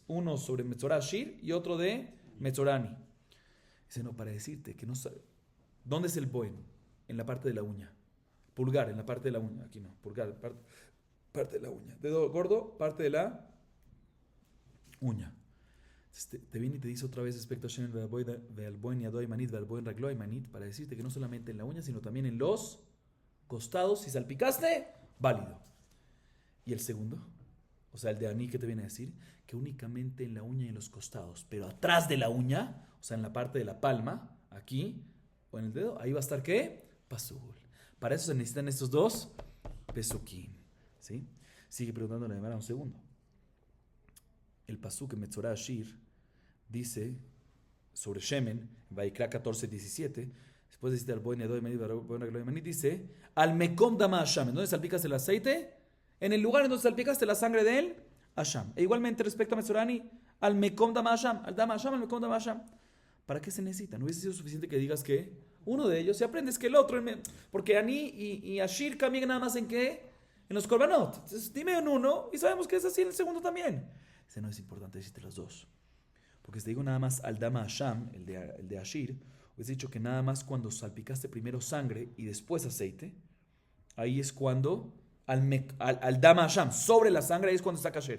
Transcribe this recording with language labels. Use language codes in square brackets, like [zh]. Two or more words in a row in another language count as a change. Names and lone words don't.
[es] Uno sobre [he] מצורע עשיר [es] y otro de [he] מצורע עני. [es] Dice, no, para decirte que no sabe. ¿Dónde es el buen? En la parte de la uña. Pulgar, en la parte de la uña. Aquí no, pulgar, parte de la uña. Dedo gordo, parte de la uña. Te viene y te dice otra vez respecto a Shemen [he] ועל בהן ידו הימנית, ועל בהן רגלו הימנית, [es] para decirte que no solamente en la uña, sino también en los costados. Si salpicaste, válido. ¿Y el segundo? O sea, el de Ani, ¿qué te viene a decir? Que únicamente en la uña y en los costados, pero atrás de la uña, o sea, en la parte de la palma, aquí, o en el dedo, ahí va a estar ¿qué? Pasul. Para eso se necesitan estos 2 pesukim. ¿Sí? Sigue preguntando la Gemara un segundo. El pasuk en [he] מצורע עשיר [es] dice sobre Shemen, Vaikra 14, 17, después de citar [he] על בהן ידו הימנית, על בהן רגלו הימנית, [es] dice [he] על מקום דם האשם. [es] ¿En dónde salpicas el aceite? En el lugar en donde salpicaste la sangre de él, Hasham. E igualmente respecto a [he] מצורע עני, על מקום דם האשם, על דם האשם, על מקום דם האשם. [es] ¿Para qué se necesita? No hubiese sido suficiente que digas que uno de ellos, si aprendes que el otro, porque Ani y Ashir cambian nada más en qué, en los korbanot. Entonces dime en uno y sabemos que es así en el segundo también. Ese no es importante decirte los dos. Porque si te digo nada más [he] על דם האשם, [es] el de Ashir, hubiese dicho que nada más cuando salpicaste primero sangre y después aceite, ahí es cuando [he] על דם האשם, [es] sobre la sangre, ahí es cuando está kasher.